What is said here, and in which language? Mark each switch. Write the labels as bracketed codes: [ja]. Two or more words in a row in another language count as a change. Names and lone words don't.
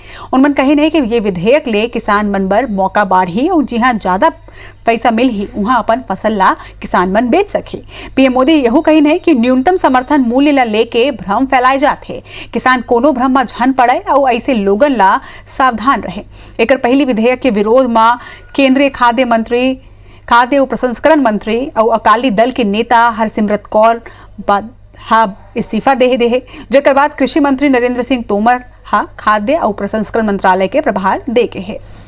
[hne] उन मन कहिन है कि ये विधेयक ले किसान मन बर मौका बाढ़ी और जहां ज्यादा पैसा मिल ही वहां अपन फसल ला किसान मन बेच सके। पीएम मोदी यहू कहिन है कि न्यूनतम समर्थन मूल्य ला लेके भ्रम फैलाए जाते किसान कोनो भ्रम में झन पड़े और ऐसे लोगन ला सावधान रहे। एक पहली विधेयक के विरोध में केंद्रीय खाद्य प्रसंस्करण मंत्री और अकाली दल के नेता हरसिमरत कौर इस्तीफा दे जेकर बाद कृषि मंत्री नरेंद्र सिंह तोमर खाद्य और प्रसंस्करण मंत्रालय के प्रभार दे के है।